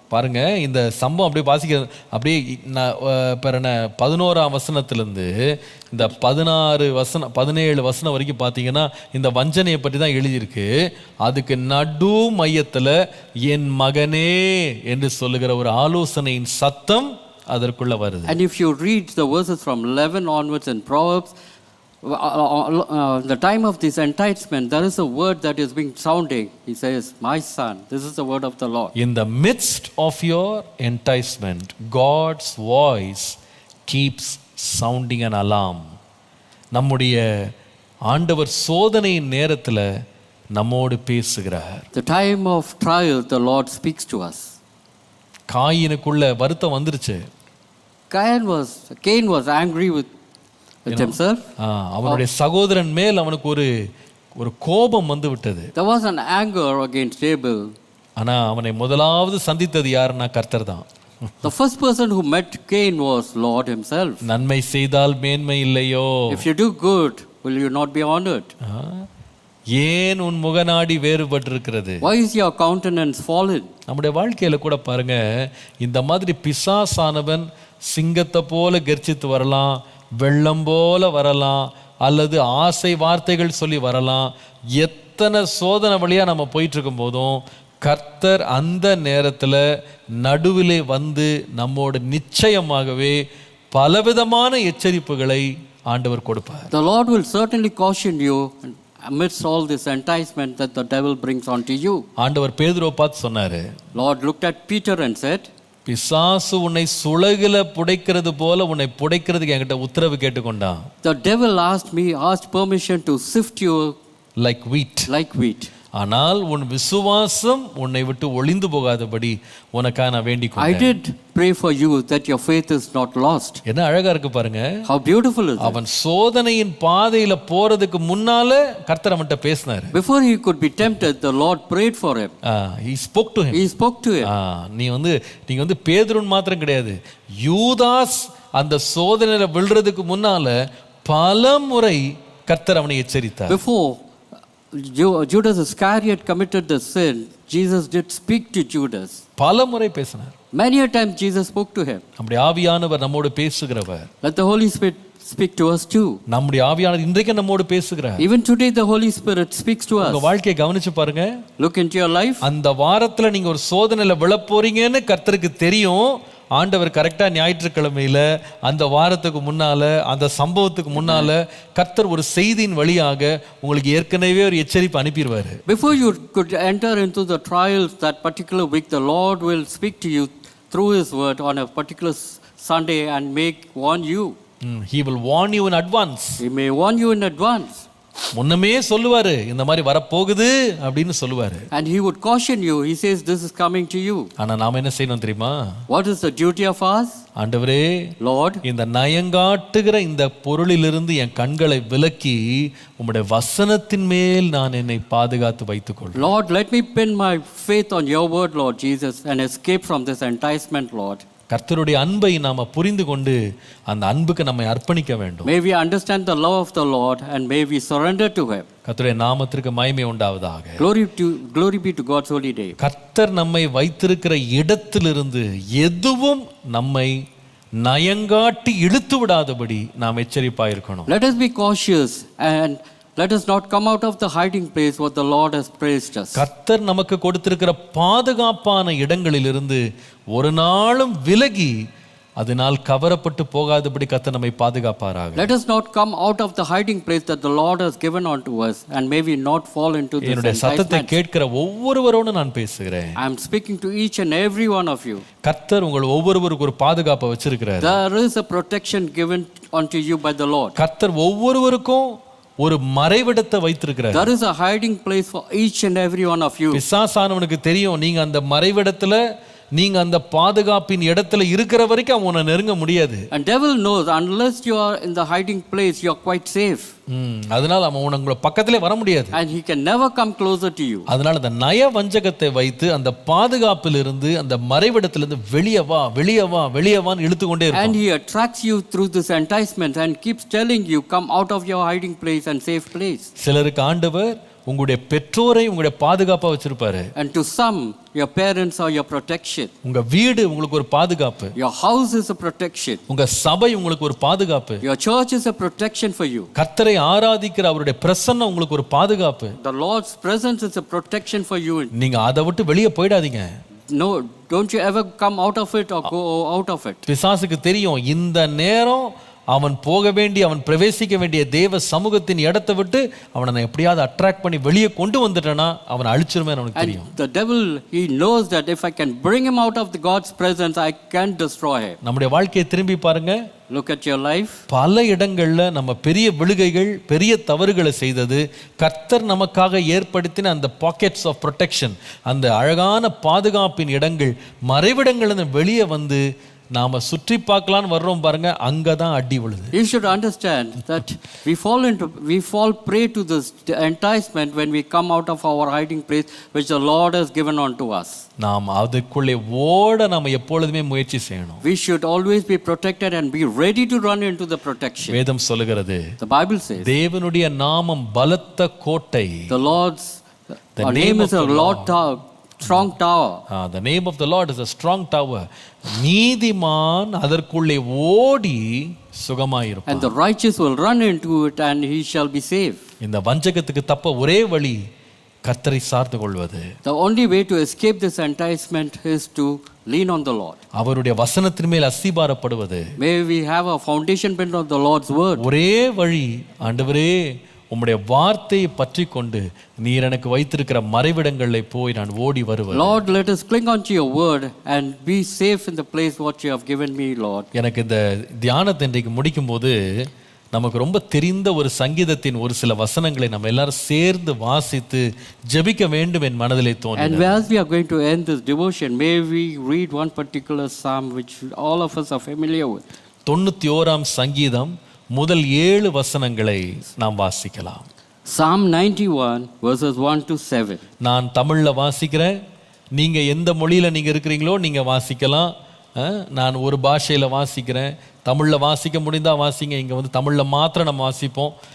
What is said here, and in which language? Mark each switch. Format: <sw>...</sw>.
<ta>பாருங்க, இந்த சம்பவம் அப்படியே வாசிக்க அப்படியே 11ஆம் வசனத்திலிருந்து இந்த 17 வசனம் வரைக்கும் பார்த்தீங்கன்னா இந்த வஞ்சனையை பற்றி தான் எழுதியிருக்கு. அதுக்கு நடு மையத்தில் என் மகனே என்று சொல்லுகிற ஒரு ஆலோசனையின் சத்தம் அதற்குள்ள வருது.</ta> <en>And if you read the verses from 11 onwards in Proverbs, the time of this enticement, there is a word that is being sounding. He says, my son, this is the word of the Lord. In the midst of your enticement, God's voice keeps sounding an alarm.</en> <ta>நம்முடைய ஆண்டவர் சோதனையின் நேரத்தில் நம்மோடு பேசுகிறார்.</ta> <en>The time of trial, the Lord speaks to us.</en> <ta>காயினுக்குள்ள வருத்தம் வந்துருச்சு.</ta> <en>Cain was angry with himself.</en> <ta>அவனுடைய சகோதரன் மேல் அவனுக்கு ஒரு கோபம் வந்து விட்டது.</ta> <en>There was an anger against Abel.</en> <ta>ஆனா அவனை முதலாவது சந்தித்தது யாருன்னா கர்த்தர் தான்.</ta> <en>The first person who met Cain was Lord himself.</en> <ta>நன்மை செய்தால் மேன்மை இல்லையோ?</ta> <en>If you do good, will you not be honored?</en> <ta>ஏன் உன் முகநாடி வேறுபட்டிருக்கிறது?</ta> <en>Why is your countenance fallen?</en> <ta>நம்முடைய வாழ்க்கையில கூட பாருங்க, இந்த மாதிரி பிசாசானவன் சிங்கத்தை போல கர்ஜித்து வரலாம், வெள்ளம் போல வரலாம், அல்லது ஆசை வார்த்தைகள் சொல்லி வரலாம். எத்தனை சோதனை வழியா நம்ம போயிட்டு இருக்கும் போதும் கர்த்தர் அந்த நேரத்தில் நடுவிலே வந்து நம்மோடு நிச்சயமாகவே பலவிதமான எச்சரிப்புகளை ஆண்டவர் கொடுப்பார்.</ta> <en>The Lord will certainly caution you amidst all this enticement that the devil brings onto you.</en> <ta>ஆண்டவர் பேதுருவை பார்த்து சொன்னாரு.</ta> <en>Lord looked at Peter and said,</en> <ta>பிசாசு உன்னை சுளகில புடைக்கிறது போல உன்னை புடைக்கிறதுக்கு என்கிட்ட உத்தரவு கேட்டுக்கொண்டான்.</ta> <en>The devil asked permission to sift you like wheat. like wheat.</en> <ta>ஆனால் உன் விசுவாசம் உன்னை விட்டு ஒளிந்து போகாதபடி உனக்காக நான் வேண்டிக்</ta> <en>I</en> <ta>கொண்டேன்.</ta> <en>did pray for you that your faith is not lost.</en> <ta>என்ன அழகா இருக்கு பாருங்க.</ta> <en>How beautiful is it?</en> <ta>அவன் சோதனையின் பாதையில போறதுக்கு முன்னால கர்த்தர் அவன்கிட்ட பேசினாரு.</ta> <en>Before he could be tempted, the Lord prayed for him. He spoke to him. He spoke to him.</en> <ta>நீங்க வந்து பேதுருன் மாத்திரம் கிடையாது, யூதாஸ் அந்த சோதனையில விழுறதுக்கு முன்னால பல முறை கர்த்தர் அவனை எச்சரித்தார்.</ta> <en>Before Judas Iscariot committed the sin, Jesus did speak to Judas.</en> <ta>பல முறை பேசினார்.</ta> <en>Many a time Jesus spoke to him.</en> <ta>நம்முடைய ஆவியானவர் நம்மோடு பேசுகிறவர்.</ta> <en>Let the Holy Spirit speak to us too.</en> <ta>நம்முடைய ஆவியானவர் இன்றைக்கு நம்மோடு பேசுகிறார்.</ta> <en>Even today the Holy Spirit speaks to us.</en> <ta>உங்க வாழ்க்கையை கவனிச்சு பாருங்க.</ta> <en>Look into your life.</en> <ta>அந்த வாரத்துல நீங்க ஒரு சோதனையில விழப் போறீங்கன்னு கர்த்தருக்கு தெரியும். ஆண்டவர் கரெக்டா ஞாயிற்றுக்கிழமையில அந்த வாரத்துக்கு முன்னால அந்த சம்பவத்துக்கு முன்னால கர்த்தர் ஒரு செய்தியின் வழியாக உங்களுக்கு ஏற்கனவே ஒரு எச்சரிப்பு அனுப்பிடுவாரு.</ta> <en>Before you could enter into the trials that particular week, the Lord will speak to you through His word on a particular Sunday and warn you. He will warn you in advance. He may warn you in advance.</en> <ta>முன்னமே சொல்லுவாரு, இந்த மாதிரி வரப்போகுது அப்படின்னு சொல்லுவாரு.</ta> <en>And he would caution you. He says this is coming to you.</en> <ta>ஆனா நாம என்ன செய்யணும் தெரியுமா?</ta> <en>What is the duty of us?</en> <ta>ஆண்டவரே,</ta> <en>Lord,</en> <ta>இந்த நயங்காட்டுகிற இந்த பொருளிலிருந்து என் கண்களை விலக்கி உம்முடைய வசனத்தின் மேல் நான் என்னை பாதுகாத்து வைத்துக் கொள்வேன்.</ta> <en>Lord, let me pin my faith on your word, Lord Jesus, and escape from this enticement, Lord.</en> <ta>கர்த்தருடைய அன்பை நாம புரிந்து கொண்டு அந்த அன்புக்கு நம்மை அர்ப்பணிக்க வேண்டும்.</ta> <en>May we understand the love of the Lord and may we surrender to Him.</en> <ta>கர்த்தருடைய நாமத்திற்கு மகிமை உண்டாவதாக.</ta> <en>Glory be to God's holy name.</en> <ta>கர்த்தர் நம்மை வைத்திருக்கிற இடத்திலிருந்து எதுவும் நம்மை நயங்காட்டி இழுத்து விடாதபடி நாம் எச்சரிப்பாய் இருக்கணும்.</ta> <en>Let us be cautious and let us not come out of the hiding place what the Lord has placed us.</en> <ta>கர்த்தர் நமக்கு கொடுத்திருக்கிற பாதுகாப்பான இடங்களிலிருந்து ஒரு நாளும் விலகி அதனால் கவரப்பட்டு போகாதபடி கர்த்தர் நம்மை பாதுகாப்பாராக.</ta> <en>Let us not come out of the hiding place that the Lord has given unto us and may we not fall into this</en> <ta>என்னுடைய சத்தத்தை</ta> <en>enticement.</en> <ta>கேட்கிற ஒவ்வொருவரோடு நான் பேசுகிறேன்.</ta> <en>I am speaking to each and every one of you.</en> <ta>கர்த்தர் உங்கள் ஒவ்வொருவருக்கு ஒரு பாதுகாப்பை வச்சிருக்கிறார்.</ta> <en>There is a protection given unto you by the Lord.</en> <ta>கர்த்தர் ஒவ்வொருவருக்கும் ஒரு மறைவிடத்தை வைத்திருக்கிறார்.</ta> <en>There is a hiding place for each and every one of you.</en> <ta>பிசாசானவனுக்கு தெரியும், நீங்க அந்த மறைவிடத்துல நீங்க அந்த பாதுகாப்பின் இடத்துல இருக்கிற வரைக்கும் அவன் உன்னை நெருங்க முடியாது.</ta> <en>And devil knows unless you are in the hiding place you are quite safe.</en> <ta>அதனால அவன் உங்களை பக்கத்திலே வர முடியாது.</ta> <en>And he can never come closer to you.</en> <ta>அதனால அந்த நய வஞ்சகத்தை வைத்து அந்த பாதுகாப்பிலிருந்து அந்த மறைவிடத்திலிருந்து வெளியே வா வெளியே வா வெளியே வான்னு இழுத்து கொண்டே இருப்பான்.</ta> <en>And he attracts you through this enticement and keeps telling you come out of your hiding place and safe place.</en> <ta>சிலருக்கு ஆண்டவர் உங்களுடைய பெற்றோரை உங்களுடைய பாதுகாப்பா வச்சிருப்பாரு.</ta> <en>And to some your parents are your protection.</en> <ta>உங்க வீடு உங்களுக்கு ஒரு பாதுகாப்பு.</ta> <en>Your house is a protection.</en> <ta>உங்க சபை உங்களுக்கு ஒரு பாதுகாப்பு.</ta> <en>Your church is a protection for you.</en> <ta>கர்த்தரை ஆராதிக்கிற அவருடைய பிரசன்னம் உங்களுக்கு ஒரு பாதுகாப்பு.</ta> <en>The Lord's presence is a protection for you.</en> <ta>நீங்க அதை விட்டு வெளியே போயிடாதீங்க.</ta> <en>No, don't you ever come out of it or go out of it.</en> <ta>பிசாசுக்கு தெரியும், இந்த நேரம் அவன் போக வேண்டிய அவன் பிரவேசிக்க வேண்டிய தேவ சமூகத்தின் இடத்தை விட்டு அவனை எப்படியாவது அட்ராக்ட் பண்ணி வெளியே கொண்டு வந்துட்டேன்னா அவனை அழிச்சிருமே அவனுக்கு தெரியும்.</ta> <en>The devil, he knows that if I can bring him out of the God's presence, I can destroy him.</en> <ta>நம்முடைய வாழ்க்கையை திரும்பி பாருங்க.</ta> <en>Look at your life.</en> <ta>பல இடங்கள்ல நம்ம பெரிய விழுகைகள் பெரிய தவறுகளை செய்தது கர்த்தர் நமக்காக ஏற்படுத்தின அந்த</ta> <en>pockets of protection,</en> <ta>அந்த அழகான பாதுகாப்பின் இடங்கள் மறைவிடங்கள்னு வெளியே வந்து நாம சுற்றி பார்க்கலான்னு வர்றோம் பாருங்க, அங்கதான் அடி விழுது.</ta> <en>You should understand that we fall prey to this enticement when we come out of our hiding place which the Lord has given unto us.</en> <ta>நாம் அதுக்குள்ளே ஓட நாம எப்பொழுதுமே முயற்சி செய்யணும்.</ta> <en>We should always be protected and be ready to run into the protection.</en> <ta>வேதம் சொல்லுகிறது,</ta> <en>The Bible says</en> <ta>தேவனுடைய நாமம் பலத்த கோட்டை.</ta> <en>the Lord's name is a Lord tower, strong tower. The name of the Lord is a strong tower.</en> <ta>நீதிமான் அதற்குள்ளே ஓடி சுகமாயிருப்பான்.</ta> <en>And the righteous will run into it and he shall be safe.</en> <ta>இந்த வஞ்சகத்துக்கு தப்ப ஒரே வழி கர்த்தரை சார்ந்து கொள்வது.</ta> <en>The only way to escape this enticement is to lean on the Lord.</en> <ta>அவருடைய வசனத்தின் மேல் அஸ்திபாரப்படுவது.</ta> <en>May we have a foundation built on the Lord's word.</en> <ta>ஒரே வழி, ஆண்டவரே உம்முடைய வார்த்தையை பற்றி கொண்டு நீர் எனக்கு வைத்திருக்கிற மறைவிடங்களில் போய் நான் ஓடி வருவேன்.</ta> <en>Lord, let us cling onto your word and be safe in the place what you have given me, Lord.</en> <ta>எனக்கு இந்த தியானத்தை இன்றைக்கு முடிக்கும்போது நமக்கு ரொம்ப தெரிந்த ஒரு சங்கீதத்தின் ஒரு சில வசனங்களை நம்ம எல்லாரும் சேர்ந்து வாசித்து ஜெபிக்க வேண்டும் என் மனதிலே தோன்றியது.</ta> <en>And as we are going to end this devotion, may we read one particular psalm which all of us are familiar with.</en> <ta>91ஆம் சங்கீதம் முதல் 7 வசனங்களை நாம் வாசிக்கலாம்.</ta> <en>Psalm 91 verses 1 to 7.</en> <ta>நான் தமிழ்ல வாசிக்கிறேன். நீங்க எந்த மொழியில நீங்க இருக்கிறீங்களோ நீங்க வாசிக்கலாம். நான் ஒரு பாஷையில வாசிக்கிறேன். தமிழ்ல வாசிக்க முடிந்தா வாசிங்க. இங்க வந்து தமிழ்ல மாத்திரம் நம்ம வாசிப்போம்.</ta>